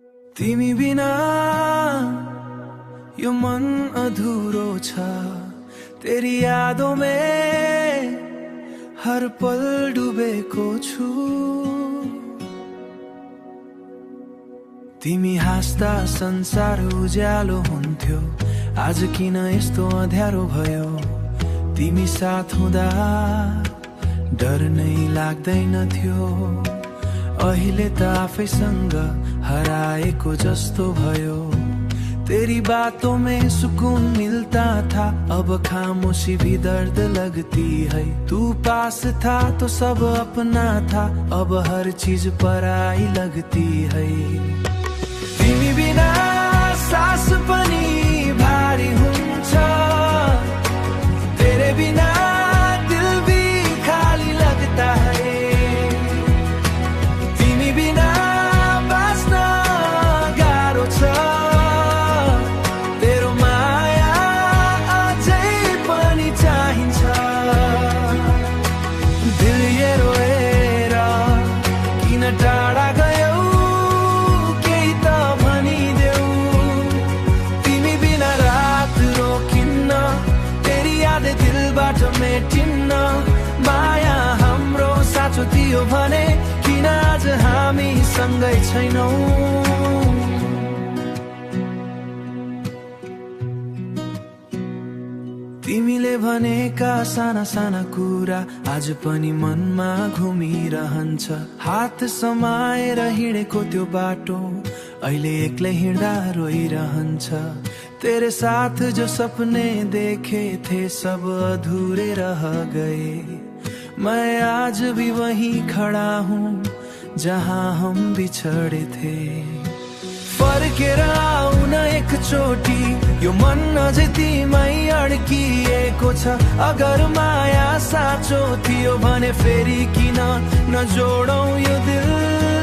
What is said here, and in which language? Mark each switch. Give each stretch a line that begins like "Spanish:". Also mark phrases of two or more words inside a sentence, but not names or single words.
Nepali: तिमी बिना यो मन अधूरो छ,
Hindi: तेरी यादों में हर पल
Nepali: डुबेको छु। तिमी हाँस्दा संसार उज्यालो हुन्थ्यो, आज किन यस्तो अँध्यारो भयो। तिमी साथ हुँदा डर नै लाग्दैन थियो, अहिले त आफैसँग हराएको जस्तो भयो।
Hindi: तेरी बातों में सुकून मिलता था, अब खामोशी भी दर्द लगती है। तू पास था तो सब अपना था, अब हर चीज पराई लगती है।
Nepali: तिमी बिना सास पनि भारी हुन्छ,
Hindi: तेरे बिना दिल भी खाली लगता है।
Nepali: तिमी बिना बाँच्न गाह्रो छ, तेरो माया अझै पनि चाहिन्छ।
Hindi: दिल ये
Nepali: रोएर किन टाढा गयौ, केही त भनिदेऊ। तिमी बिना रात रोकिन्न,
Hindi: तेरी याद
Nepali: दिलबाट मेटिन्न। माया हाम्रो साँचो थियो भने किन आज हामी सँगै छैनौं। तिमीले भनेका साना साना कुरा आज पनि मनमा घुमिरहन्छ। हात समाएर हिँडेको त्यो बाटो अहिले एक्लै हिँड्दा रोइरहन्छ।
Hindi: तेरे साथ जो सपने देखे थे सब अधूरे रह गए। मैं आज भी वहीं खड़ा हूँ जहाँ हम बिछड़े थे।
Nepali: फर्केर आऊ न एकचोटि, यो मन अझै तिमै अड्किएको छ। अगर माया साँचो थियो भने फेरि किन नजोडौँ यो दिल।